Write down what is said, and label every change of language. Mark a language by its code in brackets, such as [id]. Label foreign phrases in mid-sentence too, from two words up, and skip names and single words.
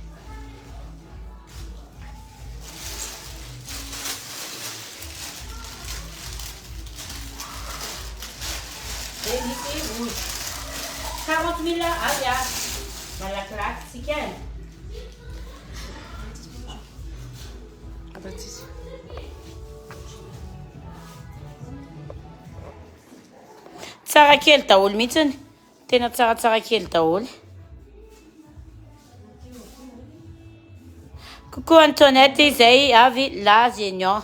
[fr] Et ici, rouge. 40 000 asiatiques. Dans la classe, c'est quelle? Ah bah si. [mg] Tsara kely daholo mihitsiny. Tena tsaratsara kely daholo. Coucou Antoinette, izay avy Lazignan.